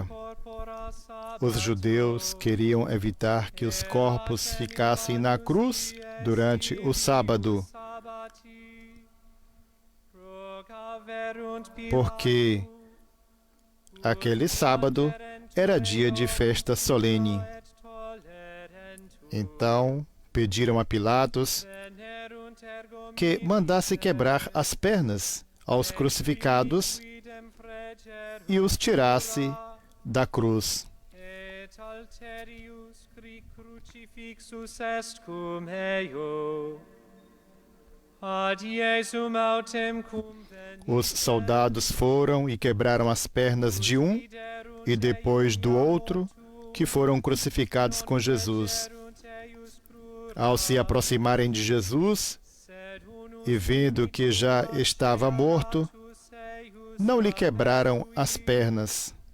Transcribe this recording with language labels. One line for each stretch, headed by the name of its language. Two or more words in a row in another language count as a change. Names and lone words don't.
Portuguese: Os judeus queriam evitar que os corpos ficassem na cruz durante o sábado, porque aquele sábado era dia de festa solene. Então pediram a Pilatos que mandasse quebrar as pernas aos crucificados e os tirasse da cruz.
Latin: Et alterius crucifixus est cum eo. Ad Iesum autem cum
Portuguese: Os soldados foram e quebraram as pernas de um e depois do outro, que foram crucificados com Jesus. Ao se aproximarem de Jesus e vendo que já estava morto, não lhe quebraram as pernas.